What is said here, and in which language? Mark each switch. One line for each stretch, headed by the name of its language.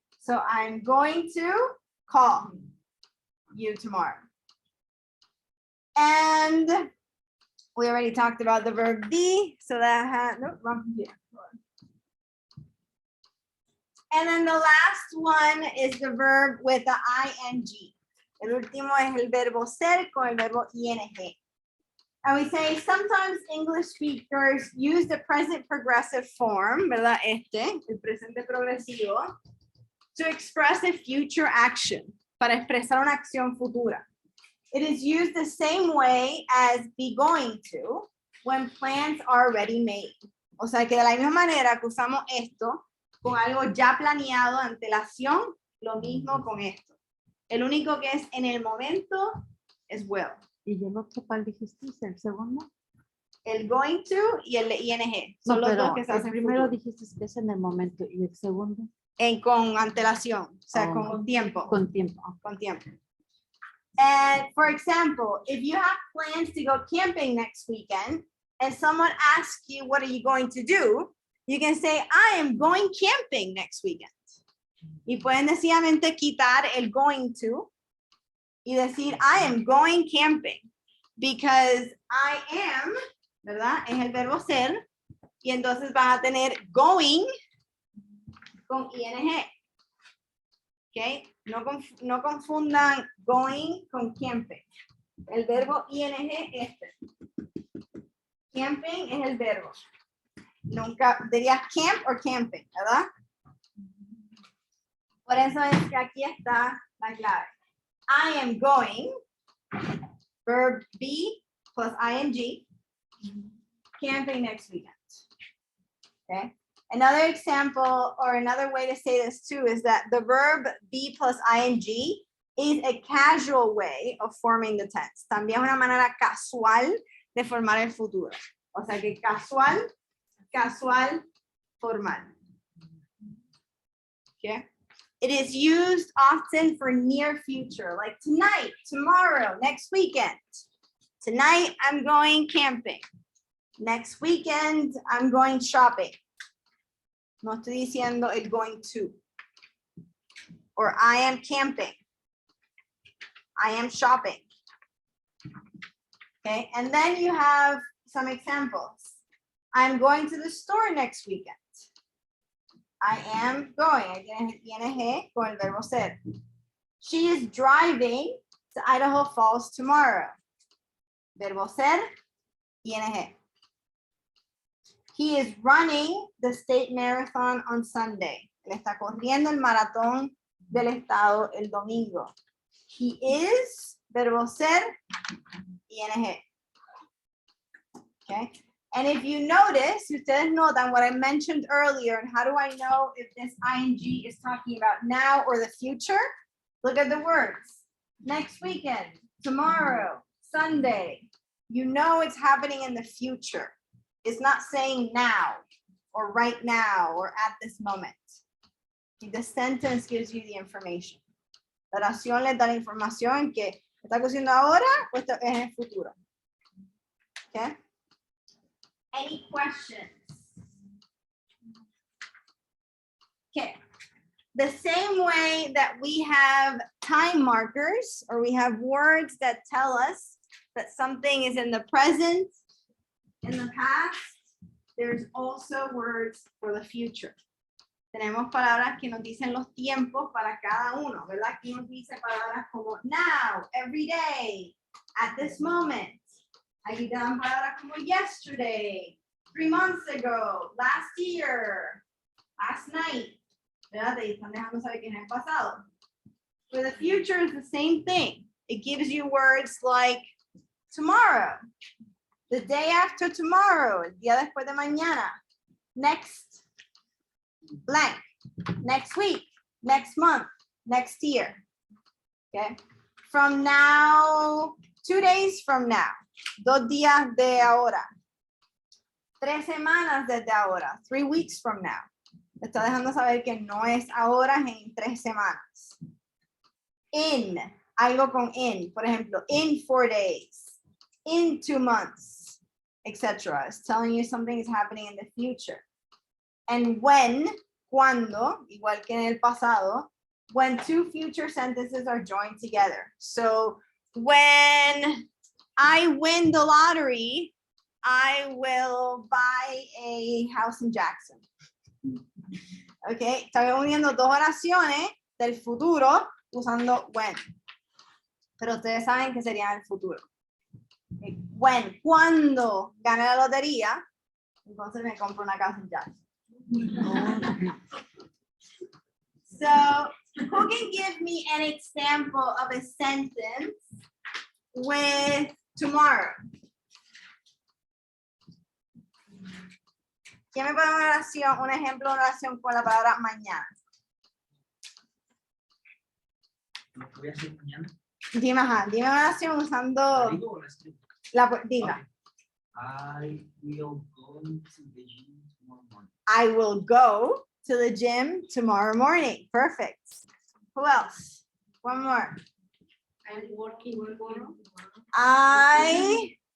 English: So I'm going to call you tomorrow. And we already talked about the verb be, so that no, wrong here. And then the last one is the verb with the ing.
Spanish: El último es el verbo ser con el verbo ing.
English: And we say sometimes English speakers use the present progressive form,
Spanish: ¿verdad? El presente progresivo,
English: to express a future action,
Spanish: para expresar una acción futura.
English: It is used the same way as be going to when plans are already made.
Spanish: O sea que de la misma manera que usamos esto con algo ya planeado, antelación, lo mismo con esto. El único que es en el momento es will. ¿Y el otro cuál dijiste? ¿El segundo? El going to y el ing. Son No, los dos pero que se el hacen primero futuro. dijiste que es en el momento y el segundo Con antelación, o sea, Oh. con tiempo. con tiempo. Con tiempo.
English: And for example, if you have plans to go camping next weekend and someone asks you, what are you going to do? You can say, I am going camping next weekend.
Spanish: Y pueden sencillamente quitar el
English: going to
Spanish: y decir,
English: I am going camping because I am,
Spanish: ¿verdad? Es el verbo ser y entonces van a tener going con ing. Okay. No confundan going con camping. El verbo ing es este. Camping es el verbo. Nunca diría camp o camping, ¿verdad? Por eso es que aquí está la clave.
English: I am going, verb be plus ing, camping next weekend. Okay. Another example or another way to say this too is that the verb be plus ing is a casual way of forming the tense.
Spanish: También es una manera casual de formar el futuro. O sea que casual, casual, formal. Okay.
English: It is used often for near future, like tonight, tomorrow, next weekend. Tonight, I'm going camping. Next weekend, I'm going shopping.
Spanish: No estoy diciendo el going to.
English: Or I am camping. I am shopping. Okay, and then you have some examples. I'm going to the store next weekend. I am going.
Spanish: ING con el verbo ser.
English: She is driving to Idaho Falls tomorrow.
Spanish: Verbo ser,
English: ING. He is running the state marathon on Sunday.
Spanish: Él está corriendo el maratón del estado el domingo.
English: He is,
Spanish: verbo ser,
English: ING. Okay. And if you notice,
Spanish: si ustedes notan
English: what I mentioned earlier, and how do I know if this ing is talking about now or the future? Look at the words. Next weekend, tomorrow, Sunday. You know it's happening in the future. It's not saying now or right now or at this moment. The sentence gives you the information.
Spanish: La oración les da la información que está haciendo ahora o está en el futuro.
English: Okay. Any questions? Okay. The same way that we have time markers or we have words that tell us that something is in the present, in the past, there's also words for the future.
Spanish: Tenemos palabras que nos dicen los tiempos para cada uno, ¿verdad? Aquí nos dice palabras como
English: now, every day, at this moment.
Spanish: Ahí dan palabras como
English: yesterday, 3 months ago, last year, last night.
Spanish: ¿Verdad? Te están dejando saber que es el pasado.
English: For the future is the same thing. It gives you words like tomorrow, the day after tomorrow,
Spanish: el día después de mañana,
English: next blank, next week, next month, next year. Okay. From now, 2 days from now,
Spanish: 2 días de ahora, 3 semanas desde ahora,
English: 3 weeks from now.
Spanish: Está dejando saber que no es ahora, es en 3 semanas.
English: In,
Spanish: algo con in, por ejemplo,
English: in 4 days, in 2 months, etc. It's telling you something is happening in the future. And when,
Spanish: cuando, igual que en el pasado,
English: when 2 future sentences are joined together. So when I win the lottery, I will buy a house in Jackson.
Spanish: Ok, estoy uniendo 2 oraciones del futuro usando when. Pero ustedes saben que sería el futuro. Okay. When, cuando gane la lotería, entonces me compro una casa en Jackson.
English: So, who can give me an example of a sentence with tomorrow?
Spanish: ¿Quién me puede dar una oración, un ejemplo de una oración con la palabra mañana? ¿Lo que voy a hacer mañana? Dime, ajá, dime una oración usando ¿La digo o la escribo? diga.
English: I will go to the gym tomorrow morning. I will go to the gym tomorrow morning. Perfect. Who else? One more. I'm working tomorrow. I